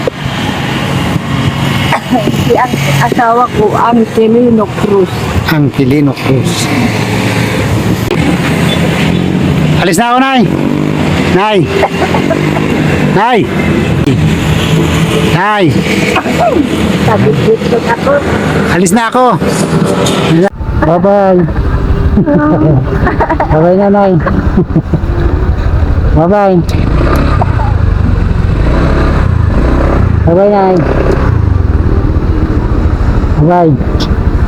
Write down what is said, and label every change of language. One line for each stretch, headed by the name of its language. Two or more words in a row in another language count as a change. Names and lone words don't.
Filipino: Si ang asawa ko, Angelino Cruz. Angelino Cruz. Alis na ako, Nay. Nay. Nay. Nay. Sabi dito ako. Alis na ako. Bye-bye. Bye-bye na, Nay. Bye-bye. Bye-bye, Nay. Bye-bye.